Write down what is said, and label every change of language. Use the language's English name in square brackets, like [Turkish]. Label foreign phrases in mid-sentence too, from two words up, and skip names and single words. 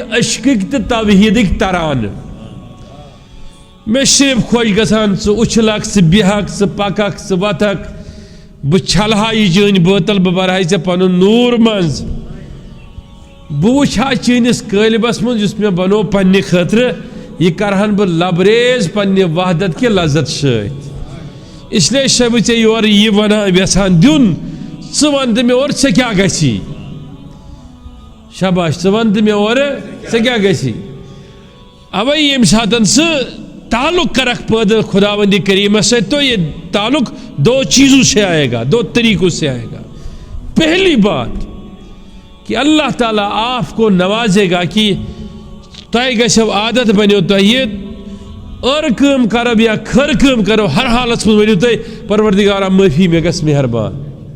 [Kashmiri] عشقٕکۍ تہٕ توحیٖدٕکۍ ترانہٕ مےٚ صرف خۄش گژھان ژٕ اُچھلکھ ژٕ بیٚہکھ ژٕ پککھ ژٕ وتھکھ بہٕ چھلہا یہِ چٲنۍ بٲتل بہٕ برہا ژےٚ پنُن نوٗر منٛز بہٕ وٕچھِ ہا چٲنِس قٲلبس منٛز یُس مےٚ بنوو پننہِ خٲطرٕ یہِ کرہن بہٕ لبریز پننہِ وحدت کہِ لذت سۭتۍ اس لیے چھُسے بہٕ ژےٚ یورٕ یہِ ونان یژھان دیُن ژٕ ون تہٕ مےٚ اورٕ ژےٚ کیٛاہ گژھی شاباش ژٕ ون تہٕ مےٚ اورٕ ژےٚ کیٛاہ گژھی اوے ییٚمہِ ساتہٕ ژٕ تعلق کرکھ پٲدٕ خداوندِ کریمس سۭتۍ [Urdu] تو یہ تعلق دو چیزوں سے آئے گا دو طریقوں سے آئے گا پہلی بات کہ اللہ تعالیٰ آپ کو نوازے گا [Kashmiri] کہ تۄہہِ گژھیو عادت بنیو تۄہہِ کٲم کرو یا کھٔر کٲم کرو ہر حالس منٛز ؤنِو تُہۍ پروردگارا معٲفی مےٚ گژھ مہربان